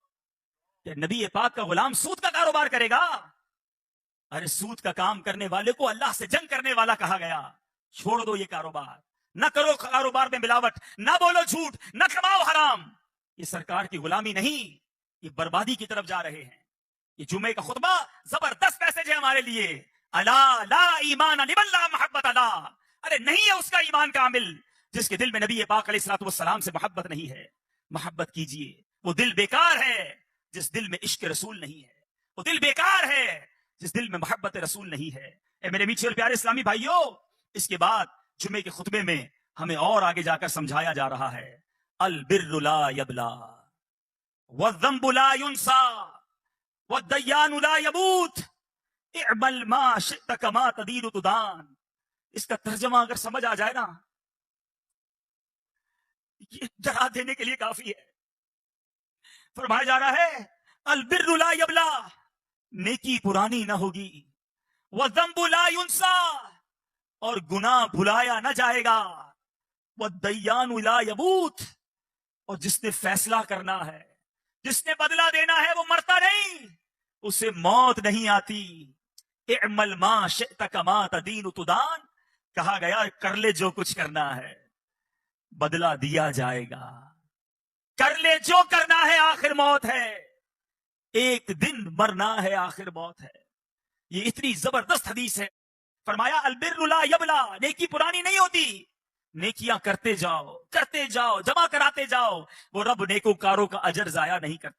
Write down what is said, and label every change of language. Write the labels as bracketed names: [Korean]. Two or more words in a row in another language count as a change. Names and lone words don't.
[Urdu] کہ نبی پاک کا غلام سود کا کاروبار کرے گا؟ ارے سود کا کام کرنے والے کو اللہ سے جنگ کرنے والا کہا گیا. چھوڑ دو یہ کاروبار، نہ کرو کاروبار میں ملاوٹ، نہ بولو جھوٹ، نہ کماؤ حرام. یہ سرکار کی غلامی نہیں، یہ بربادی کی طرف جا رہے ہیں. یہ جمعے کا خطبہ زبردست میسج ہے ہمارے لیے. [Arabic] ألا لا إيمان لمن لا محبة له, [Urdu] ارے نہیں ہے اس کا ایمان کامل جس کے دل میں نبی پاک [Arabic] عليه الصلاة والسلام [Urdu] سے محبت نہیں ہے. محبت کیجیے، وہ دل بیکار ہے جس دل میں عشق رسول نہیں ہے، وہ دل بیکار ہے جس دل میں محبت رسول نہیں ہے. اے میرے میٹھے اور پیارے اسلامی بھائیو، اس کے بعد جمعے کے خطبے میں ہمیں اور آگے جا کر سمجھایا جا رہا ہے, [Arabic] البر لا يبلى والذنب لا ينسى والديان لا يموت اعمل ما شئت كما تدين تدان. [Urdu] اس کا ترجمہ اگر سمجھ آ جائے نا، یہ ڈرا دینے کے لیے کافی ہے. فرمایا جا رہا ہے, [Arabic] البر لا يبلى, [Urdu] نیکی پرانی نہ ہوگی, [Arabic] والذنب لا ينسى, [Urdu] اور گناہ بھلایا نہ جائے گا, [Arabic] والديان لا يموت, [Urdu] اور جس نے فیصلہ کرنا ہے، جس نے بدلہ دینا ہے، وہ مرتا نہیں، اسے موت نہیں آتی. [Arabic] اعمل ما شئت كما تدين تدان, [Urdu] کہا گیا کر لے جو کچھ کرنا ہے، بدلہ دیا جائے گا. کر لے جو کرنا ہے، آخر موت ہے، ایک دن مرنا ہے، آخر موت ہے. یہ اتنی زبردست حدیث ہے. फरमाया [Arabic] البر لا يبلى, [Urdu] نیکی پرانی نہیں ہوتی، نیکیاں کرتے جاؤ، جمع کراتے جاؤ، وہ رب نیکوکاروں کا اجر ضائع نہیں کرتا.